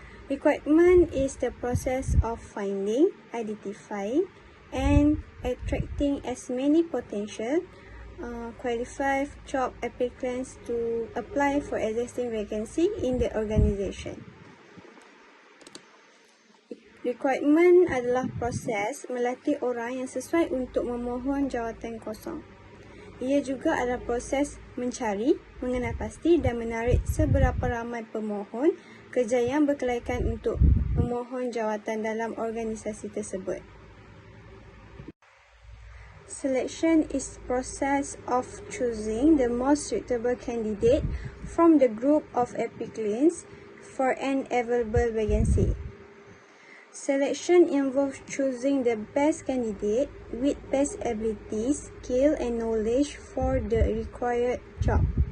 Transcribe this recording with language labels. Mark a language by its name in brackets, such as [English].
[English] Recruitment is the process of finding, identifying, and attracting as many potential qualified job applicants to apply for existing vacancy in the organisation. [Malay] Recruitment adalah proses melatih orang yang sesuai untuk memohon jawatan kosong. Ia juga adalah proses mencari, mengenal pasti dan menarik seberapa ramai pemohon kerja yang berkelaikan untuk memohon jawatan dalam organisasi tersebut. [English] Selection is the process of choosing the most suitable candidate from the group of applicants for an available vacancy. Selection involves choosing the best candidate with best abilities, skill and knowledge for the required job.